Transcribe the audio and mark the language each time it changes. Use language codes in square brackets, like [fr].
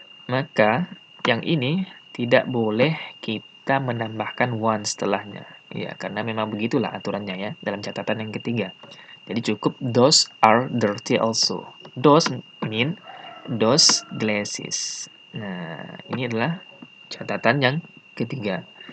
[id] Maka yang ini tidak boleh kita menambahkan one setelahnya. Ya, karena memang begitulah aturannya ya dalam catatan yang ketiga. Jadi cukup [en] those are dirty also. Those mean those glasses. [id] Nah, ini adalah catatan yang ketiga.